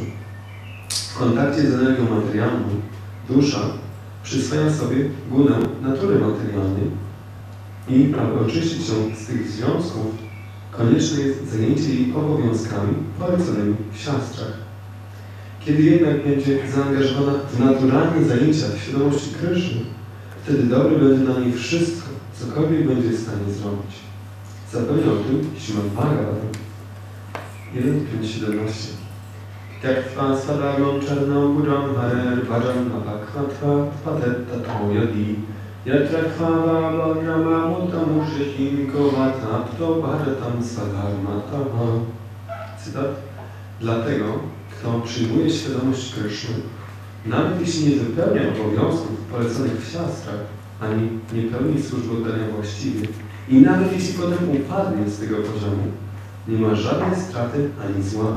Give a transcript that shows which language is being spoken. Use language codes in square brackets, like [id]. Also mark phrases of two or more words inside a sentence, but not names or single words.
[pl] W kontakcie z energią materialną dusza przyswaja sobie gunę natury materialnej i aby oczyścić się z tych związków, konieczne jest zajęcie jej obowiązkami poleconymi w siastrach. Kiedy jednak będzie zaangażowana w naturalne zajęcia w świadomości Kryszny, wtedy dobre będzie na niej wszystko, cokolwiek będzie w stanie zrobić. Zapewne o tym Śrimad Bhagavatam 1.5.17. [sa] Tyaktva sadagam charnam buddham harer bhajan apakvatva patetta yadi yatra kvava bhagnama muttam ushihim kovatapto bharatam sadharmataha. [pl] Cytat. Dlatego, kto przyjmuje świadomość Kryszny, nawet jeśli nie wypełnia obowiązków poleconych w siastrach, ani nie pełni służby oddania właściwie, i nawet jeśli potem upadnie z tego poziomu, nie ma żadnej straty ani zła.